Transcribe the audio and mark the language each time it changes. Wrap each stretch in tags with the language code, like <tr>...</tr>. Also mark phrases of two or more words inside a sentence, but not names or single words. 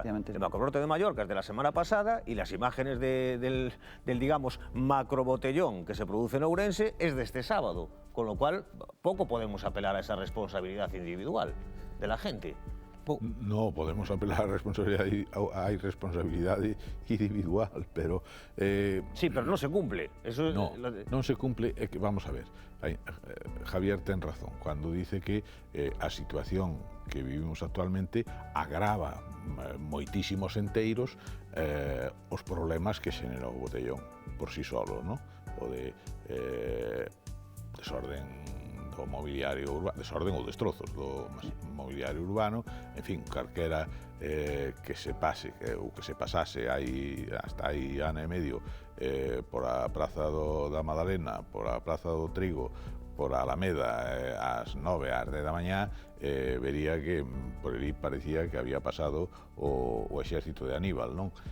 <es>El macrobrote de Mallorca es de la semana pasada y las imágenes del digamos, macrobotellón que se produce en Ourense es de este sábado, con lo cual poco podemos apelar a esa responsabilidad individual de la gente. No podemos apelar a responsabilidad individual, pero... sí, pero no se cumple. Eso no,</es> <gl>non se cumple. É que,</gl> <es>vamos a ver,</es> <gl>Javier ten razón cando dice que a situación que vivimos actualmente agrava moitísimos enteiros os problemas que xenera o botellón</gl> <es>por si solo,</es> <gl>¿no? O de desorden do mobiliario urbano, desorden ou destrozos do mobiliario urbano, en fin, calquera que se pase, ou que se pasase hasta aí ano e medio por a Praza da Madalena, por a Praza do Trigo, por a Alameda ás 9, ás 10 da mañá, vería que por ali parecía que había pasado o exército de Aníbal, non?</gl>